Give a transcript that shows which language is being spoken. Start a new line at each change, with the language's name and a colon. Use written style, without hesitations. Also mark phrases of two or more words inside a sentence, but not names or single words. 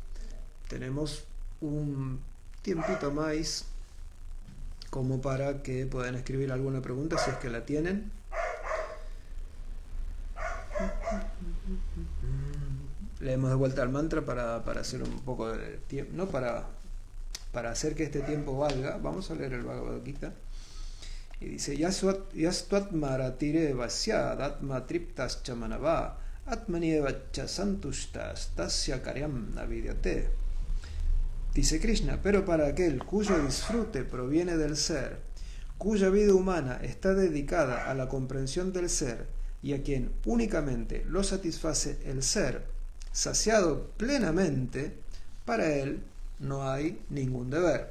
Spanish: Tenemos un tiempito más como para que puedan escribir alguna pregunta si es que la tienen. Leemos de vuelta al mantra para hacer un poco de tiempo, no para hacer que este tiempo valga. Vamos a leer el Bhagavad Gita y dice:
Sanskrit: Yastvat maratire vasyad atma triptas chamanava atmanievacha santushtas tasya karyam navidyate.
Spanish: Dice Krishna: pero para aquel cuyo disfrute proviene del ser, cuya vida humana está dedicada a la comprensión del ser y a quien únicamente lo satisface el ser, saciado plenamente, para él no hay ningún deber.